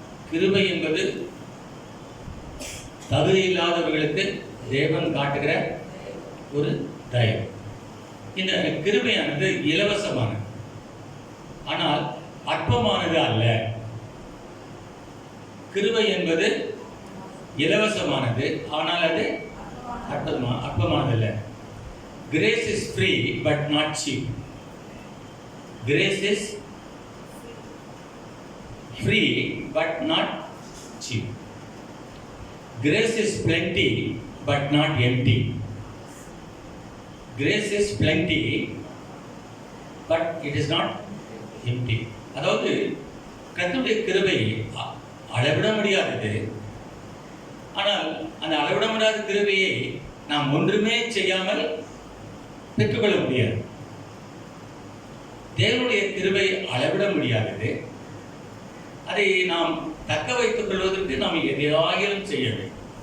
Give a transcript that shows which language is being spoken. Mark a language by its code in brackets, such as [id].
[ta] கிருபை என்பது தகுதி இல்லாதவர்களுக்கு தேவன் காட்டுகிற ஒரு தயவு. இந்த கிருபையானது இலவசமானது, ஆனால் அற்பமானது அல்ல. கிருபை என்பது இலவசமானது, ஆனால் அது அற்பமானது அல்ல. [en] Grace is free but not cheap. Grace is free but not cheap. Grace is plenty but not empty. Grace is plenty but it is not empty. [ta] அதாவது கர்த்தருடைய கிருபை அளவிட முடியாதது. ஆனால் அந்த அளவிட முடியாத கிருபையை நாம் ஒன்றுமே செய்யாமல் பெற்றுக்கொள்ள முடியாது. தேவனுடைய கிருபை அளவிட முடியாதது. அதை நாம் தக்க வைத்துக் கொள்வதற்கு நாம் எதையாகிலும் செய்ய வேண்டும்.